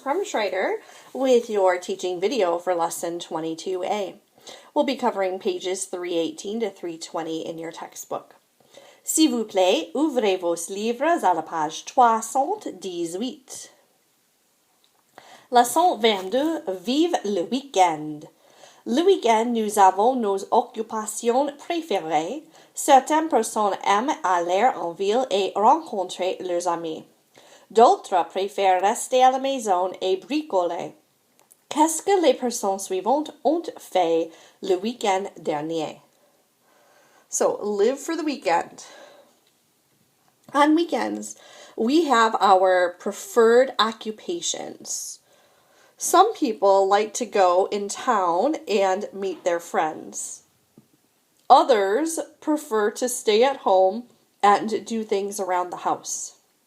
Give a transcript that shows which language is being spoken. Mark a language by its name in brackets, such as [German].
[English] Krumschreider with your teaching video for Lesson 22A. We'll be covering pages 318 to 320 in your textbook. [French] S'il vous plaît, ouvrez vos livres à la page 318. Leçon 22, vive le week-end. Le week-end, nous avons nos occupations préférées. Certaines personnes aiment aller en ville et rencontrer leurs amis. D'autres préfèrent rester à la maison et bricoler. Qu'est-ce que les personnes suivantes ont fait le week-end dernier? [English] So, live for the weekend. On weekends, we have our preferred occupations. Some people like to go in town and meet their friends. Others prefer to stay at home and do things around the house.